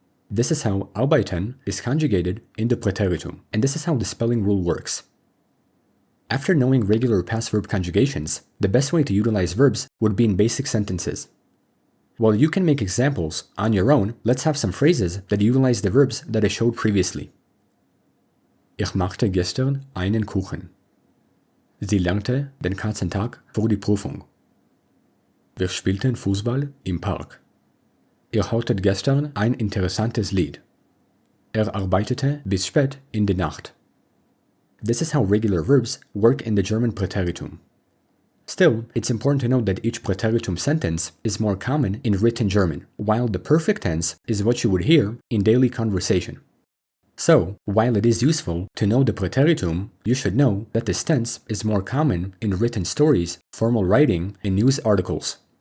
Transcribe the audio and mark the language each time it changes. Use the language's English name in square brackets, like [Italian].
[English] This is how arbeiten is conjugated in the Präteritum, and this is how the spelling rule works. After knowing regular past verb conjugations, the best way to utilize verbs would be in basic sentences. While you can make examples on your own, let's have some phrases that utilize the verbs that I showed previously. [German] Ich machte gestern einen Kuchen. Sie lernte den ganzen Tag vor die Prüfung. Wir spielten Fußball im Park. Ihr hörtet gestern ein interessantes Lied. Arbeitete bis spät in die Nacht. [English] This is how regular verbs work in the German Präteritum. Still, it's important to note that each Präteritum sentence is more common in written German, while the perfect tense is what you would hear in daily conversation. So, while it is useful to know the Präteritum, you should know that this tense is more common in written stories, formal writing, and news articles.